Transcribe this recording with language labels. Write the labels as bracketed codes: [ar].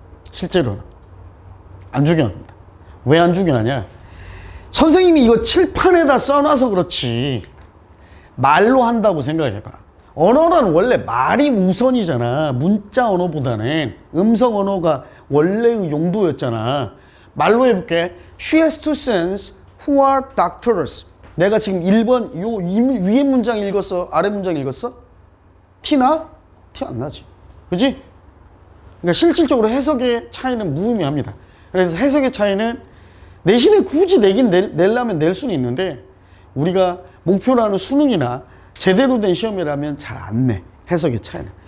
[ko] 실제로는 안 중요합니다. 왜 안 중요하냐? 선생님이 이거 칠판에다 써놔서 그렇지 말로 한다고 생각해봐. 언어는 원래 말이 우선이잖아. 문자 언어보다는 음성 언어가 원래의 용도였잖아. 말로 해볼게. [en] She has two sons who are doctors. [ko] 내가 지금 1번 위에 문장 읽었어? 아래 문장 읽었어? 티나? 티 안 나지. 그지? 그러니까 실질적으로 해석의 차이는 무의미합니다. 그래서 해석의 차이는 내신에 굳이 내려면 낼 수는 있는데 우리가 목표로 하는 수능이나 제대로 된 시험이라면 잘 안 내. 해석의 차이는.